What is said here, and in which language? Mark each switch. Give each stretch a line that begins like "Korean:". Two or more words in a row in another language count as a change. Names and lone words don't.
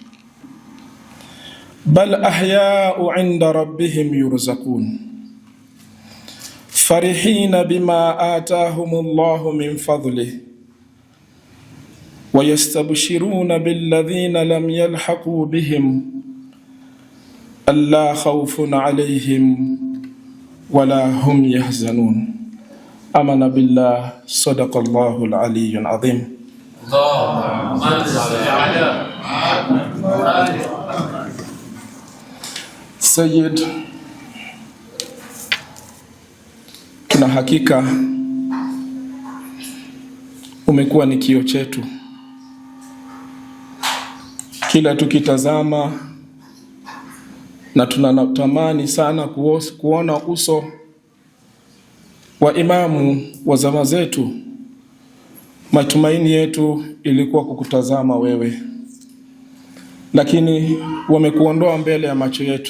Arabic: بل أحياء عند ربهم يرزقون فرحين بما آتاهم الله من فضله ويستبشرون بالذين لم يلحقوا بهم ألا خوف عليهم ولا هم يحزنون. آمنا بالله صدق الله العلي العظيم. اللهم صل على محمد وآل محمد.
Swahili: Sayyid, tuna hakika umekuwa ni kioo chetu. Kila tukitazama na tunatamani sana kuona uso wa imamu wa zama zetu, matumaini yetu ilikuwa kukutazama wewe, lakini wamekuondoa mbele ya macho yetu.